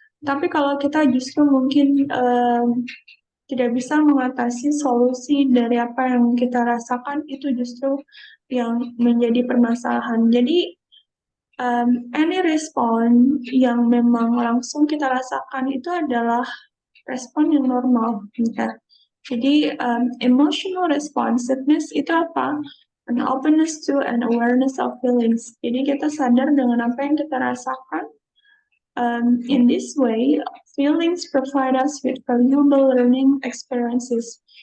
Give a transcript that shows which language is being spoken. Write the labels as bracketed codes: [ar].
[id] Tapi kalau kita justru mungkin tidak bisa mengatasi solusi dari apa yang kita rasakan, itu justru yang menjadi permasalahan. Jadi any respon yang memang langsung kita rasakan itu adalah respon yang normal, ya. Jadi emotional responsiveness itu apa? [en] An openness to and awareness of feelings. [id] Jadi kita sadar dengan apa yang kita rasakan. [en] In this way, feelings provide us with valuable learning experiences.